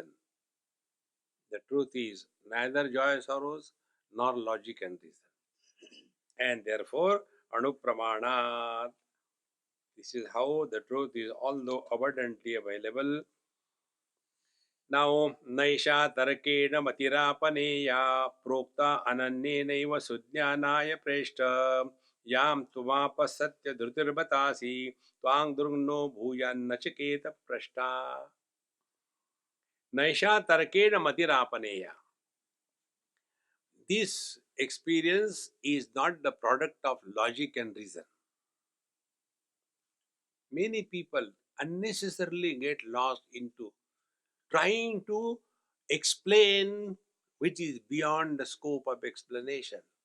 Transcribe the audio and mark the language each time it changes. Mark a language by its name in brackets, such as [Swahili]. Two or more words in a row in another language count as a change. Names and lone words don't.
[English] The truth is neither joy, sorrows, nor logic and reason. And therefore, Anupramanat. This is how the truth is, although abundantly available. Now, [Sanskrit] Naisha Tarakena Matirapaneya Prokta Ananyenaiva Sujnanaya Preshta Yam Tumapa Satya Dhrutirbatasi Twang Durgno Bhuyan Nachiketa Prashta. Naisha Tarakena Matirapaneya. [English] This experience is not the product of logic and reason. Many people unnecessarily get lost into trying to explain which is beyond the scope of explanation.